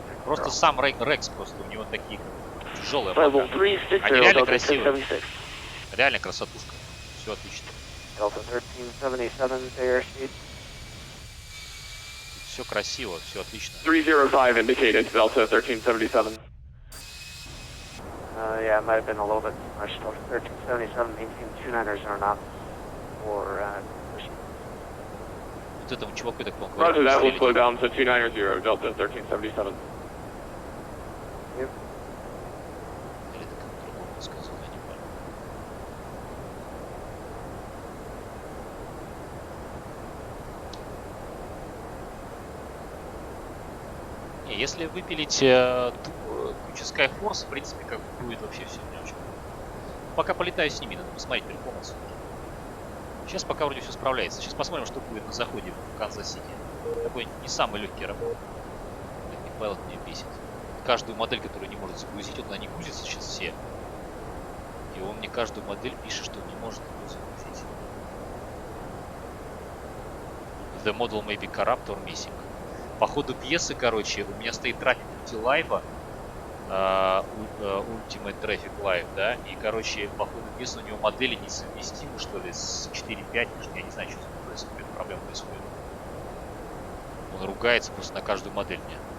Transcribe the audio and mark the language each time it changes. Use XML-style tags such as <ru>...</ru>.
<ru>Просто сам Рекс, просто у него такие тяжелые облака. Они реально красивые. Реально красотушка. Все отлично. Все красиво, все отлично.</ru> <en>305 indicated, Delta 1377. Yeah, it might have been a little bit too much. 1377, maintain 290 are not for pushing.</en> <ru>Вот этому чуваку так плохо.</ru> <en>Roger that, we'll slow down to 290, Delta 1377. Yep.</en> <ru>Или так по-другому сказал, я не понял. Не, если выпилить кучу Skyforce, в принципе, как будет вообще все не очень. Пока полетаю с ними, надо посмотреть перформанс. Сейчас пока вроде все справляется. Сейчас посмотрим, что будет на заходе в Канзас Сити. Такой не самый легкий работа. Этот Pilot меня бесит. каждую модель, которую не может загрузить, вот она не грузится сейчас все. И он мне каждую модель пишет, что не может ее загрузить.</ru> <en>The model may be corrupt or missing.</en> <ru>По ходу пьесы, короче, у меня стоит трафик мультилайва, Ultimate Traffic Live, да, и, короче, по ходу пьесы у него модели несовместимы, что ли, с 4.5, я не знаю, что с ним происходит, проблема происходит. Он ругается просто на каждую модель мне.</ru>